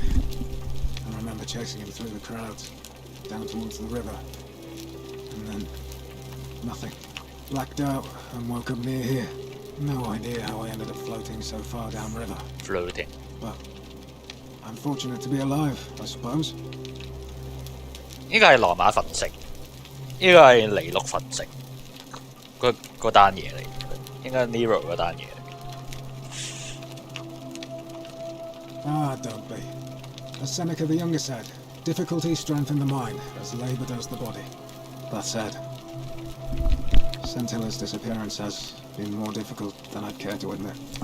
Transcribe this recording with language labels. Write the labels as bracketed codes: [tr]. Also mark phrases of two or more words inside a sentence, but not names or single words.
[en] I remember chasing him through the crowds, down towards the river. And then, nothing. Blacked out and woke up near here. No idea how I ended up floating so far downriver. floating。 But I'm fortunate to be alive, I suppose. [yue] 呢個係羅馬墳城，呢個係尼祿墳城，嗰單嘢嚟，應該 Nero 嗰單嘢嚟。 [en] Ah, don't be. As Seneca the Younger said, difficulty strengthens the mind, as labour does the body. That said, Scintilla's disappearance has been more difficult than I'd care to admit.